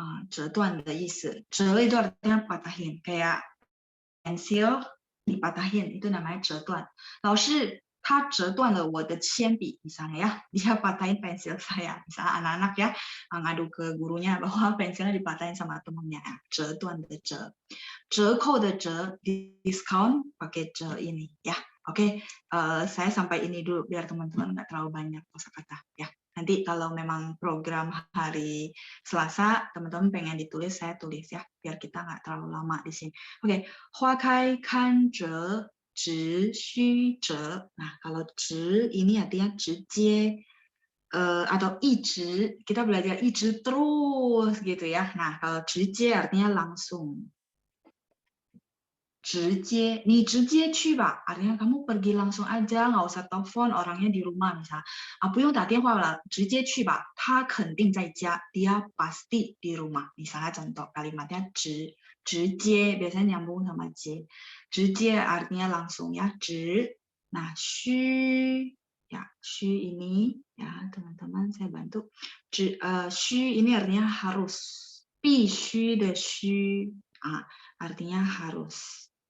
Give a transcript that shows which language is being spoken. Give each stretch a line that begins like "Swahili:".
Chinese: 折断的意思。
Indonesian: 折 itu artinya patahin, kayak pensil dipatahin, itu namanya 折断。
Chinese: 老师他折断了我的铅笔
Indonesian: misalnya ya, dia patahin pensil saya. Misalnya anak-anak ya ngadu ke gurunya bahwa pensilnya dipatahin sama temannya.
Chinese: 折断的折，折扣的折
English: discount
Indonesian: pakai 折 ini ya. Oke, saya sampai ini dulu biar teman-teman nggak terlalu banyak kosakata ya. Nanti kalau memang program hari Selasa teman-teman pengen ditulis, saya tulis ya, biar kita nggak terlalu lama di sini.
Chinese: Oke, 花开看折直须折.
Indonesian: Nah, kalau 直 ini artinya 直接 atau 一直, kita belajar 一直 terus gitu ya. Nah, kalau 直接 artinya langsung. 直接,
Chinese: 你直接去吧,
Indonesian: artinya kamu pergi langsung aja, nggak usah telepon orangnya di rumah misalnya.
Chinese: 不用打电话了, 直接去吧, 他肯定在家,
Indonesian: dia pasti di rumah. Misalnya contoh kalimatnya 直接, biasanya nyambung sama 接. 直接 artinya langsung ya, 直. Nah, 须 ya, 须 ini ya teman-teman saya bantu. 须 ini artinya harus,
Chinese: 必须的须,
Indonesian: artinya harus.